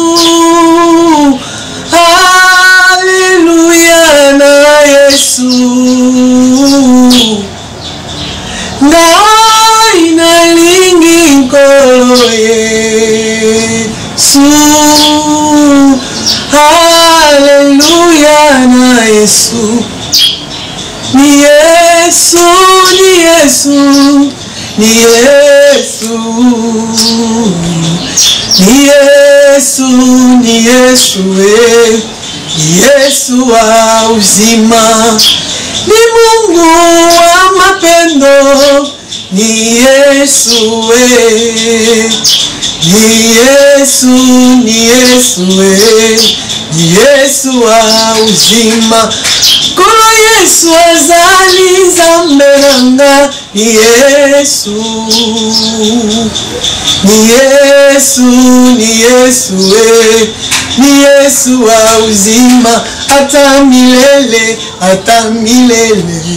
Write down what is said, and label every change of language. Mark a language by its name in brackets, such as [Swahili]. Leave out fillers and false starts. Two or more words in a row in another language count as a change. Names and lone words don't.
[Lingala] Alleluia na Yesu. Ngai nalingi nkolo Yesu. Alleluia na Yesu. [Swahili] Ni Yesu, ni Yesu, ni Yesu. Ni Yesu, ni Yesu, ni Yesu wa uzima. Ni Mungu wa mapendo. Ni Yesu, ni Yesu, ni Yesu, ni Yesu wa uzima. [Lingala] Kolo Yesu azali nzambe nanga. [Swahili] Ni Yesu, ni Yesu, ni Yesu, ni Yesu wa uzima. Ata milele, ata milele.